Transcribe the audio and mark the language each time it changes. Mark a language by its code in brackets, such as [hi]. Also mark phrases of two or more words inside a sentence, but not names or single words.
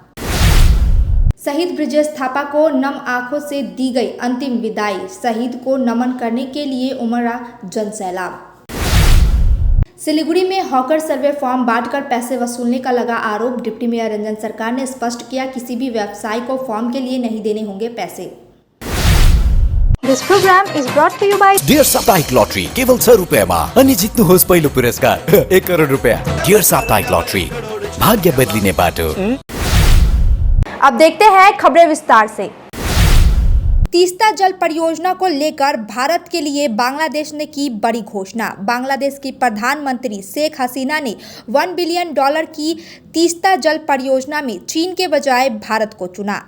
[hi] शहीद ब्रजेश थापा को नम आंखों से दी गई अंतिम विदाई। शहीद को नमन करने के लिए उमड़ा जनसैलाब। सिलीगुड़ी में हॉकर सर्वे फॉर्म बांटकर पैसे वसूलने का लगा आरोप। डिप्टी मेयर रंजन सरकार ने स्पष्ट किया, किसी भी व्यवसायी को फॉर्म के लिए नहीं देने होंगे पैसे। [en] This program is brought to you by [ne] डियर साप्ताहिक लॉटरी केवल 100 रुपैयामा अनि जित्नुहोस् पहिलो पुरस्कार 1 करोड रुपैयाँ। डियर साप्ताहिक लॉटरी, भाग्य बदलिने बाटो। [hi] अब देखते हैं खबरें विस्तार से। तीस्ता जल परियोजना को लेकर भारत के लिए बांग्लादेश ने की बड़ी घोषणा। बांग्लादेश की प्रधानमंत्री शेख हसीना ने $1 बिलियन की तीस्ता जल परियोजना में चीन के बजाय भारत को चुना।